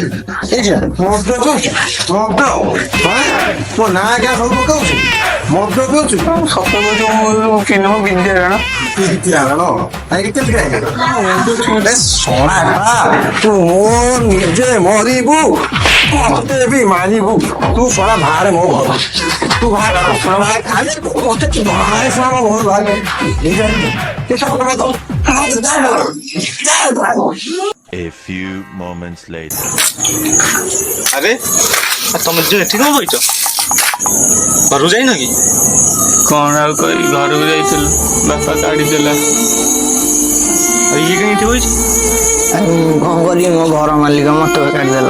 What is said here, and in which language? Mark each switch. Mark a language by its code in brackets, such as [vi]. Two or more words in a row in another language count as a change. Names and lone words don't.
[or] ମଦ ପିଉଛୁ? ମଦ ମୋ ନାଁ ଗାଁ ସବୁ ପକାଉଛି? ମଦ ପିଉଛୁ? ସତ କହୁଛୁ ମୁଁ କିଣିବ ବିନ୍ଧିଆ ତୁ ନିଜେ ମରିବୁ ମତେ ବି ମାରିବୁ। ତୁ ଶଳା ବାହାରେ ମୋ ଘର ତୁ [en] A few moments later. [or] ଆରେ ତମେ ଯେ ଏଠି କଣ କହିଛ? ଘରକୁ ଯାଇନ କି? କଣ ଆଉ କହି ଘରକୁ ଯାଇଥିଲୁ ବାପା କାଢିଦେଲା। ଇଏ କାହିଁ ଏଠି ବଇଛି? ଆଉ କଣ କରିବି ମୋ ଘର ମାଲିକ ମତେ କାଢିଦେଲା।